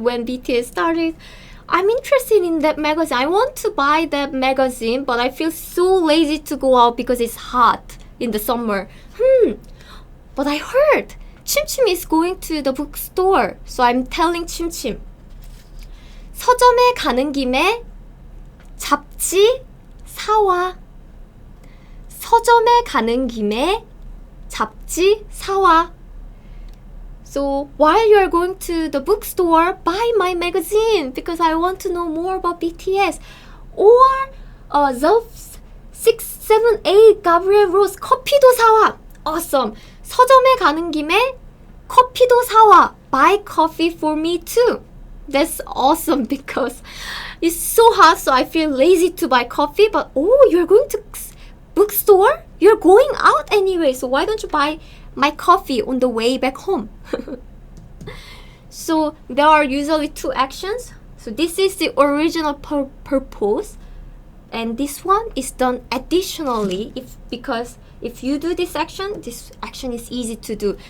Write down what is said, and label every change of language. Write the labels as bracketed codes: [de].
[en] When BTS started, I'm interested in that magazine. I want to buy that magazine, but I feel so lazy to go out because it's hot in the summer. But I heard 침침 is going to the bookstore. So I'm telling 침침. [ko] 서점에 가는 김에 잡지 사와. 서점에 가는 김에 잡지 사와. [en] So while you are going to the bookstore, buy my magazine because I want to know more about BTS. Or the 6, 7, 8 Gabriel Rose [ko] 커피도 사와. [en] Awesome. [ko] 서점에 가는 김에 커피도 사와. [en] Buy coffee for me too. That's awesome because it's so hot, so I feel lazy to buy coffee. But you're going to bookstore? You're going out anyway, so why don't you buy my coffee on the way back home? So there are usually 2 actions. So this is the original purpose, and this one is done additionally because if you do this action is easy to do.